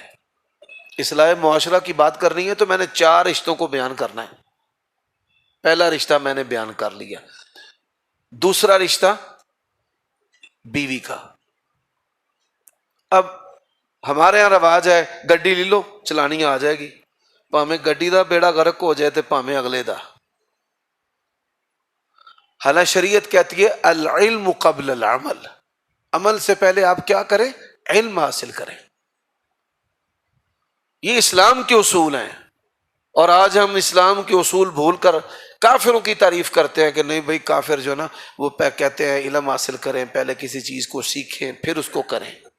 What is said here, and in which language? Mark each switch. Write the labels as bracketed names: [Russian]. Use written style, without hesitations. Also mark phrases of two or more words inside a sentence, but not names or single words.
[Urdu] اصلاح معاشرہ کی بات کرنی ہے تو میں نے 4 رشتوں کو بیان کرنا ہے۔ پہلا رشتہ میں نے بیان کر لیا، دوسرا رشتہ بیوی کا۔ اب ہمارے یہاں رواج ہے گڈی لے لو، چلانی آ جائے گی، [Punjabi] پاویں گڈی دا بیڑا غرق ہو جائے تے پاویں اگلے دا۔ [Urdu] حالانکہ شریعت کہتی ہے [Arabic] العلم قبل العمل، [Urdu] عمل سے پہلے آپ کیا کریں؟ علم حاصل کریں۔ یہ اسلام کے اصول ہیں، اور آج ہم اسلام کے اصول بھول کر کافروں کی تعریف کرتے ہیں کہ نہیں بھائی کافر جو نا وہ کہتے ہیں علم حاصل کریں، پہلے کسی چیز کو سیکھیں پھر اس کو کریں۔